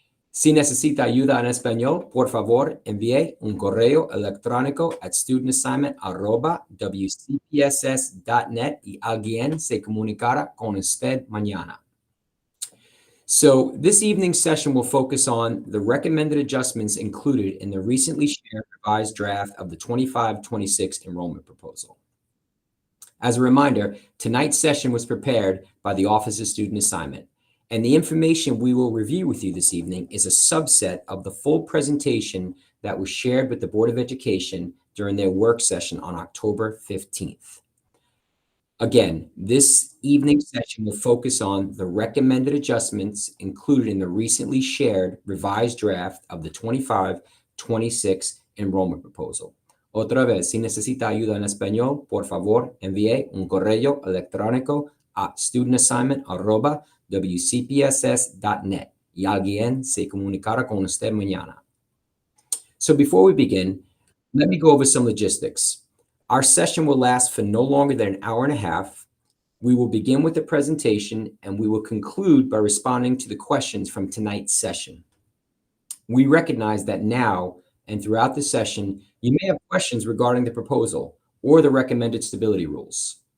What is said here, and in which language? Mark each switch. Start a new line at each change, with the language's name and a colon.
Spanish: Si necesita ayuda en español, por favor, envíe un correo electrónico at studentassignment@wcpss.net y alguien se comunicará con usted mañana.
English: So this evening's session will focus on the recommended adjustments included in the recently shared revised draft of the 25-26 enrollment proposal. As a reminder, tonight's session was prepared by the Office of Student Assignment, and the information we will review with you this evening is a subset of the full presentation that was shared with the Board of Education during their work session on October 15th. Again, this evening's session will focus on the recommended adjustments included in the recently shared revised draft of the 25-26 enrollment proposal.
Spanish: Otra vez, si necesita ayuda en español, por favor, envíe un correo electrónico a studentassignment@wcpss.net y alguien se comunicará con usted mañana.
English: So before we begin, let me go over some logistics. Our session will last for no longer than an hour and a half. We will begin with the presentation and we will conclude by responding to the questions from tonight's session. We recognize that now and throughout the session, you may have questions regarding the proposal or the recommended stability rules.